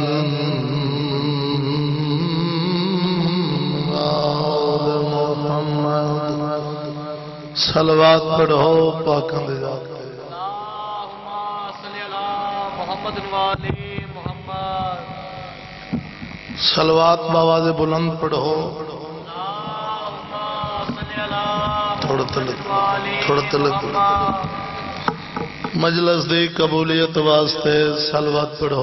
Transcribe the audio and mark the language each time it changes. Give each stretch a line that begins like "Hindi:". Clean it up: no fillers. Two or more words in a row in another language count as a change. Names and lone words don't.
Punjabi: صلوات پڑھو پاکاں دے ذات تے
Arabic: اللہم صلی علی محمد والی محمد
Punjabi: صلوات باواز بلند پڑھو
Arabic: اللہم صلی علی
Punjabi: تھوڑا محمد تلک مجلس دی قبولیت واسطے صلوات پڑھو